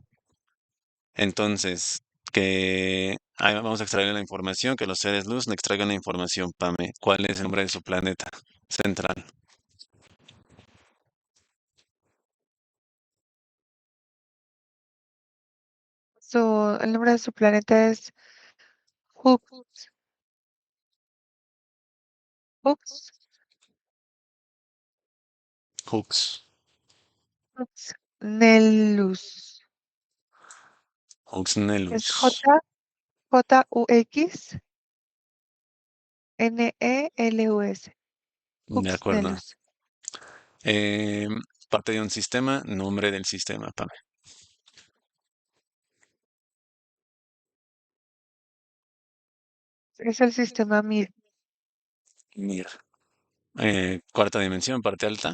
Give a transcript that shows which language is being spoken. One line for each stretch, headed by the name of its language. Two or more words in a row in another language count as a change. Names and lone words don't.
Spanish: Entonces, vamos a extraer la información, que los seres luz le extraigan la información, Pame. ¿Cuál es el nombre de su planeta central? El nombre de su planeta es Hux, Hux, Hux. Hux Nelus. Es Huxnelus. J-U-X Nelus. De Hux acuerdo. Nelus. Eh, Parte de un sistema, nombre del sistema, Pame. Es el sistema Mir. Mira. Cuarta dimensión, parte alta.